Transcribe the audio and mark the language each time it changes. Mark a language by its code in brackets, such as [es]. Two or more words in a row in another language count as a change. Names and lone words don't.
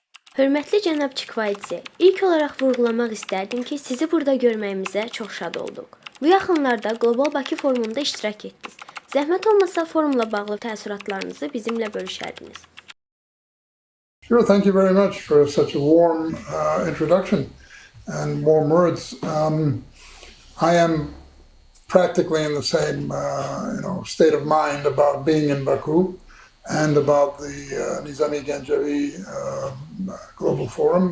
[az] Hörmətli cənab Chikvaidze, ilk olaraq vurğulamaq istərdim ki, sizi burada görməyimizə çox şad olduq. Bu yaxınlarda Qlobal Bakı forumunda iştirak etdiniz. Zəhmət olmasa forumla bağlı təəssüratlarınızı bizimlə bölüşərdiniz. [en] Sure, thank you very much for such a warm introduction and warm words. I am practically in the same state of mind about being in Baku and about the Nizami Gencevi Global Forum.